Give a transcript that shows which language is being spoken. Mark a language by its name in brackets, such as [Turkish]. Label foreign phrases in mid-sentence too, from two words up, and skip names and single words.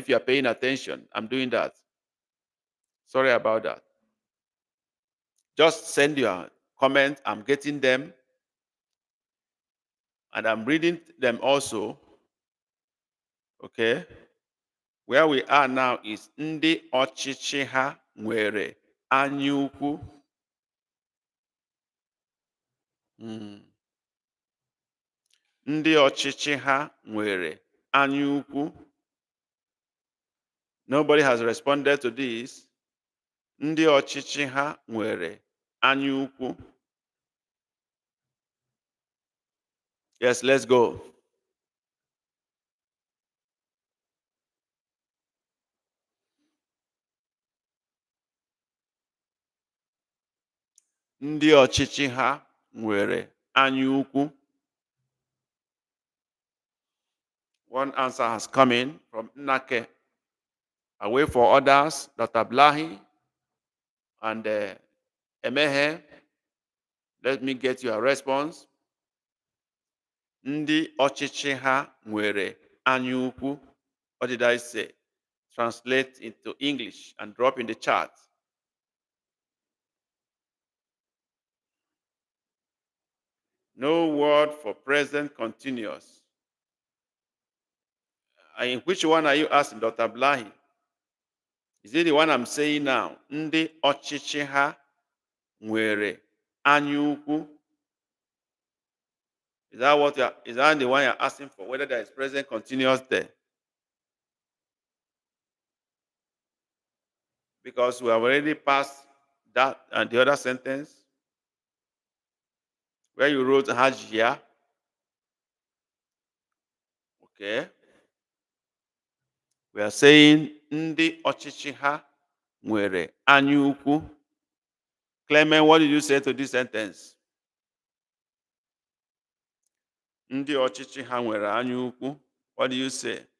[English] If you are paying attention, I'm doing that. Sorry about that. Just send your comment. I'm getting them, and I'm reading them also. Okay. Where we are now is [Igbo] ndị ọchịchị ha nwere anya ukwu. Ndị ọchịchị ha nwere anya ukwu. [English] Nobody has responded to this. [Igbo] Ndị ọchịchị ha nwere anya ukwu. [English] Yes, let's go. [Igbo] Ndị ọchịchị ha nwere anya ukwu. [English] One answer has come in from Nnake. I wait for others, Dr. Blahi and Emehe. Let me get your response. [Igbo] Ndị ọchịchị ha nwere anya ukwu. [English] What did I say? Translate into English and drop in the chat. No word for present continuous. In which one are you asking, Dr. Blahi? Is it the one I'm saying now? [Igbo] Ndị ọchịchị ha nwere anya ukwu. [English] Is that the one you're asking for? Whether there is present continuous there? Because we have already passed that and the other sentence where you wrote Hajia. Okay. We are saying [Igbo] ndị ọchịchị ha nwere anya ukwu. [English] Clement, what did you say to this sentence? [Igbo] Ndị ọchịchị ha nwere anya ukwu. [English] What do you say?